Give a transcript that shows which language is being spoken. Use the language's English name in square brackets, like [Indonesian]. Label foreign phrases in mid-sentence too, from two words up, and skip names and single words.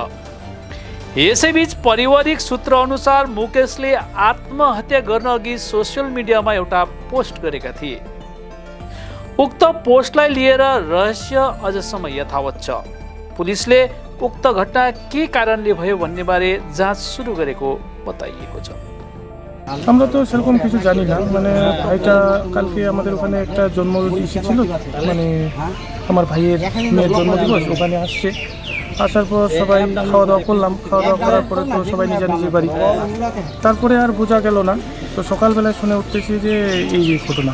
[Nepali] यसैबीच पारिवारिक सूत्र अनुसार मुकेशले आत्महत्या गर्न अघि [English] social mediama [Nepali] एउटा पोस्ट गरेका थिए। उक्त पोस्टलाई लिएर रहस्य अझसम्म यथावत छ। पुलिसले उक्त घटना के कारणले भयो भन्ने बारे जाँच शुरू गरेको बताइएको छ। [Bangla] আমরা তো সেরকম কিছু জানি না, মানে ভাইটা কালকে আমাদের ওখানে একটা জন্মদিন ছিল, মানে আমার ভাইয়ের মেয়ের জন্মদিবস, ওখানে আসছে। আসার পর সবাই খাওয়া দাওয়া করলাম, খাওয়া দাওয়া করার পরে তো সবাই নিজের নিজের বাড়ি। তারপরে আর বোঝা গেল না, তো সকালবেলায় শুনে উঠতেছি যে এই ঘটনা।